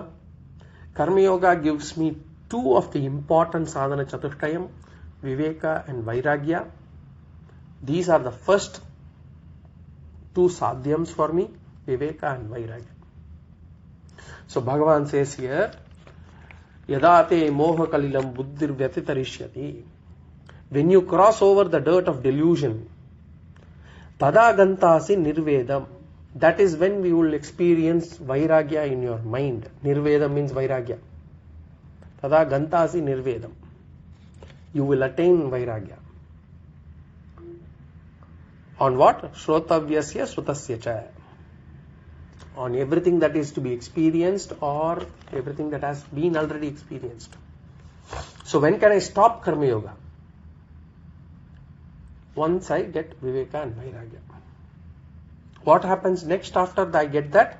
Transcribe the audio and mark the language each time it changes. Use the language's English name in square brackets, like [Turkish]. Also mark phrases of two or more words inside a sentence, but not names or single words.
[English] Karma Yoga gives me two of the important [Sanskrit] Saadana Chatushtayam, [English] Viveka and Vairagya. These are the first two sadhyams for me, Viveka and Vairagya. So Bhagavan says here, [Sanskrit] Yadate moha kalilam buddhir vyatitarishyati. [English] When you cross over the dirt of delusion, [Sanskrit] tada gantasi nirvedam. [English] That is when we will experience Vairagya in your mind. Nirvedam means Vairagya. [Sanskrit] Tada gantasi nirvedam. [English] You will attain Vairagya. On what? [Sanskrit] Shrotavyasya srutasya cha. [English] On everything that is to be experienced or everything that has been already experienced. So when can I stop Karma Yoga? Once I get Viveka and Vairagya. What happens next after I get that?